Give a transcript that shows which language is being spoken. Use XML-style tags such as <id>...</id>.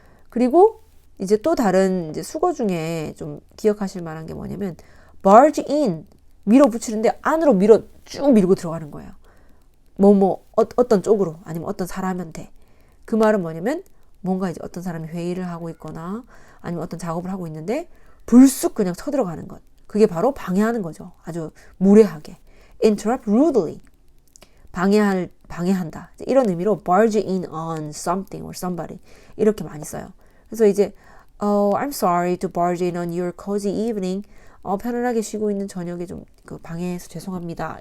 <ko>그리고 이제 또 다른 이제 수거 중에 좀 기억하실 만한 게 뭐냐면 barge in 밀어붙이는데 안으로 쭉 밀고 들어가는 거예요. 어떤 쪽으로 아니면 어떤 사람한테. 그 말은 뭐냐면 뭔가 이제 어떤 사람이 회의를 하고 있거나 아니면 어떤 작업을 하고 있는데 불쑥 그냥 쳐들어가는 것. 그게 바로 방해하는 거죠. 아주 무례하게. interrupt rudely. 방해한다. 이런 의미로 barge in on something or somebody. 이렇게 많이 써요.</ko> <en>그래서 이제 I'm sorry to barge in on your cozy evening.</en> <ko>편안하게 쉬고 있는 저녁에 좀 방해해서 죄송합니다.</ko>